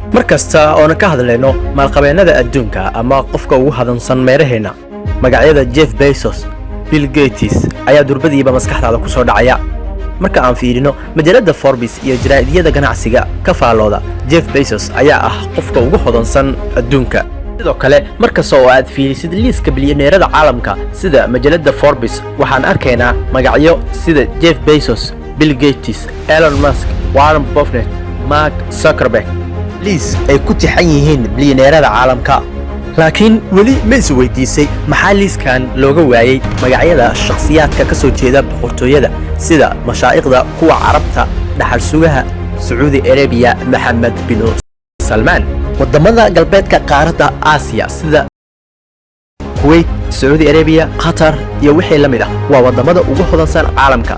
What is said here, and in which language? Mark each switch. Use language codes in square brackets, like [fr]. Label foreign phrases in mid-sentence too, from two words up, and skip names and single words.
[so] markasta oo ka hadlayno maalqabeennada adduunka ama qofka ugu hadansan meeraheena magacyada Jeff Bezos, Bill Gates ayaa durbadiiba maskaxdaada ku soo dhacaya marka aan fiirino majalada Forbes iyo jaraa'idiyada ganacsiga ka faalooda. Jeff Bezos ayaa ah qofka ugu hadansan adduunka. sidoo kale markasta oo aad fiirisid liiska bilyaneerada caalamka sida majalada Forbes waxaan arkaynaa magacyo sida Jeff Bezos, Bill Gates, Elon Musk, Warren Buffett, Mark Zuckerberg liis ay ku tixan yihiin bilyaneerada caalamka. laakiin weli ma is weydiisay maxaa liiskan looga waayay magacyada shakhsiyaadka ka soo jeeda boqortooyada sida mashaayikhda kuwa carabta, dhaxal sugaha Saudi Arabia Mohammed bin Salman, wadamada galbeedka qaaradda Aasiya sida Kuwait, Saudi Arabia, Qatar iyo wixii la mid ah waa wadamada ugu hodansan caalamka.